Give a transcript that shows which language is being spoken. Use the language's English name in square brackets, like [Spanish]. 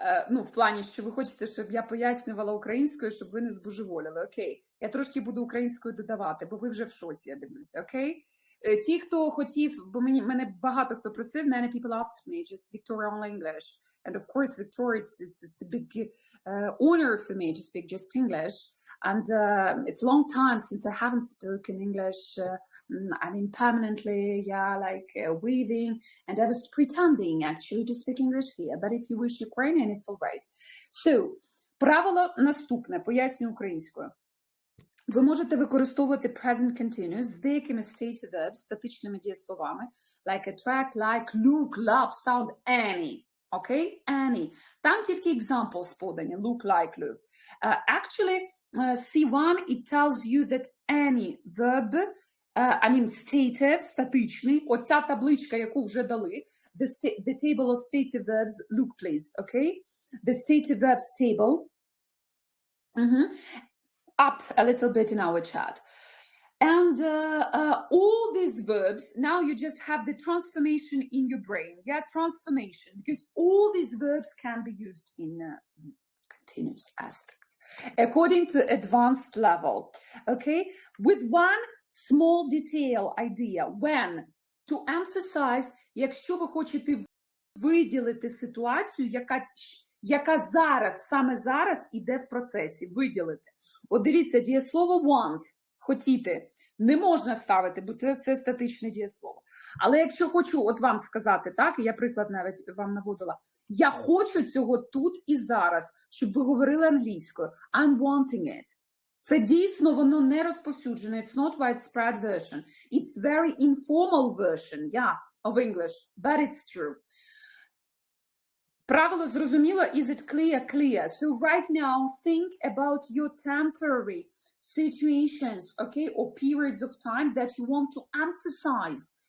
[Ukrainian] Ну, в плані, що ви хочете, щоб я пояснювала українською, щоб ви не збожеволіли. Окей. Я трошки буду українською додавати, бо ви вже в шоці, я дивлюся. Окей? Ті, хто хотів, бо мене багато хто просив, [English] many people asked me, just Victoria only English. And of course, Victoria, it's a big honor for me to speak just English. And it's a long time since I haven't spoken English, I mean, permanently, yeah, like weaving. And I was pretending actually to speak English here. But if you wish Ukrainian, it's all right. [Ukrainian] So, правило наступне, поясню українською. Ви можете використовувати [English] present continuous [Ukrainian] з деякими [English] stative verbs, [Ukrainian] статичними дієсловами, [English] like attract, like, look, love, sound, any. Okay? Any. [Ukrainian] Там тільки [English] examples [Ukrainian] подані, [English] look, like, love. Actually, C1, it tells you that any verb, I mean stative, статичний, [Ukrainian] оця табличка, яку вже дали, [English] the table of stative verbs, look please, okay? The stative verbs table, up a little bit in our chat. And all these verbs, now you just have the transformation in your brain, yeah, transformation, because all these verbs can be used in continuous aspects. According to advanced level, okay, with one small detail idea, when to emphasize, [Ukrainian] якщо ви хочете виділити ситуацію, яка зараз, саме зараз іде в процесі, виділити. От дивіться, дієслово want, хотіти, не можна ставити, бо це статичне дієслово. Але якщо хочу от вам сказати, так, я приклад навіть вам наводила, я хочу цього тут і зараз, щоб ви говорили англійською. [English] I'm wanting it. [Ukrainian] Це дійсно, воно не розповсюджене. [English] It's not widespread version. It's very informal version, yeah, of English, but it's true. [Ukrainian] Правило зрозуміло? [English] Is it clear? Clear. So right now, think about your temporary situations, okay, or periods of time that you want to emphasize.